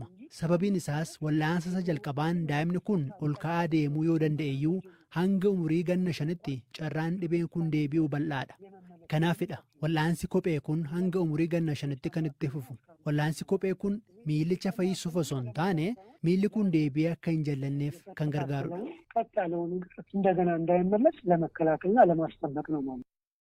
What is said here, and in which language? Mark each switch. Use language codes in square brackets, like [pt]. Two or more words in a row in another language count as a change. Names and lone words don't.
[om] Sababiin isaas wal'aansa isa jalqabaan daa'imni kun ol ka'aa deemuu yoo danda'eyyuu hanga umurii ganna 5tti carraan dhibeen kun deebi'uu bal'aadha. Kanaafidha wal'aansi kophee kun hanga umurii ganna 5tti kan itti fufu. Wal'aansi kophee kun miilicha fayyisuuf osoo hin taane miilli kun deebi'ee akka hin jallanneef kan gargaarudha. [am] ቀጥ ያለውን እንደገና እንዳይመለስ ለመከላከልና ለማስጠበቅ ነው ማለት ነው።